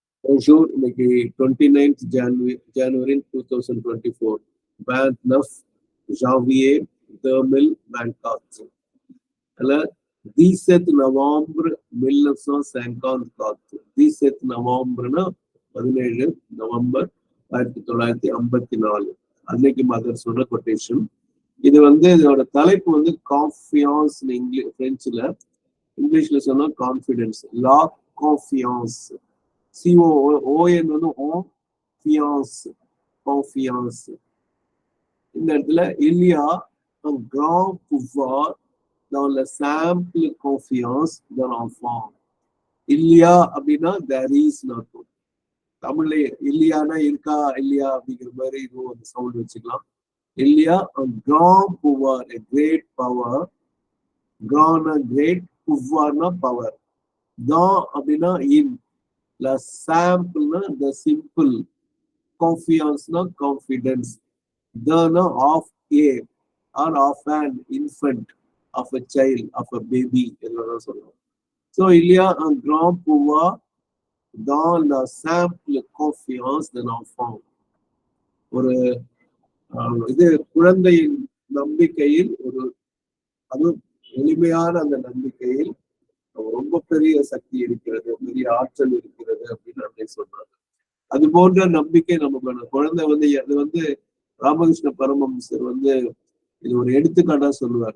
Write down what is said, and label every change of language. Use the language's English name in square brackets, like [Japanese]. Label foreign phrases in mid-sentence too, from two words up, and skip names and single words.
[French] Bonjour, [Tamil] இன்னைக்கு 29th January 2024. [French] 29 janvier 2024. Alors, 17 novembre 1954. [Tamil] 17 novembre-னா 17 நவம்பர் 1954. அன்னைக்கு மதர் சொன்ன கொட்டேஷன். இது இதோட தலைப்பு கான்ஃபியான்ஸ் பிரெஞ்சுல, இங்கிலீஷ்ல சொன்னா கான்ஃபிடன்ஸ். [French] La confiance. CON confiance. இந்த இடத்துல il y a un grand pouvoir dans la simple confiance de l'enfant. il y a [Tamil] அப்படின்னா [English] there is [Tamil] அர்த்தம். தமிழ்ல இல்லையானா இருக்கா இல்லையா அப்படிங்கிற மாதிரி இதுவும் அந்த சவுண்ட் வச்சுக்கலாம். [French] il y a un grand pouvoir, [English] a great power. grand great, pouvoir-னா power. dans அப்படின்னா in. [French] La simple, [English] the simple. Confiance, confidence. The of a or of an infant, of a child, of a baby. So, [French] il y a un grand pouvoir dans la simple confiance de l'enfant. [Tamil] ஒரு இது குழந்தையின் நம்பிக்கையில், ஒரு அது எளிமையான அந்த நம்பிக்கையில் ரொம்ப பெரிய சக்தி இருக்கிறது, பெரிய ஆற்றல் இருக்கிறது அப்படின்னு அன்னை சொன்னாங்க. அது போன்ற நம்பிக்கை நமக்கு குழந்தை அது ராமகிருஷ்ண பரமஹம்சர் இது ஒரு எடுத்துக்காட்டா சொல்லுவாரு.